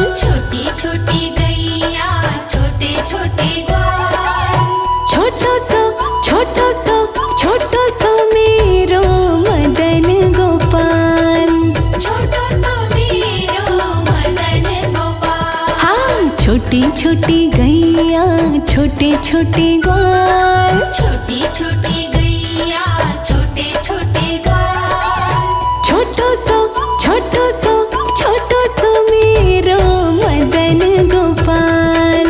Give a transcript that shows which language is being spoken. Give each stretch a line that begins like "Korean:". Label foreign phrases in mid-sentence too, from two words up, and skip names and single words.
Hindi: छोटी छोटी गैया छोटे छोटे ग्वाल,
Braj: छोटो सो मेरो मदन गोपाल। छोटो सो मेरो मदन गोपाल।
Hindi: हाँ छोटी छोटी गैया छोटे छोटे ग्वाल, छोटी छोटी गैया छोटे छोटे ग्वाल,
Braj: छोटो सो मेरो मदन गोपाल।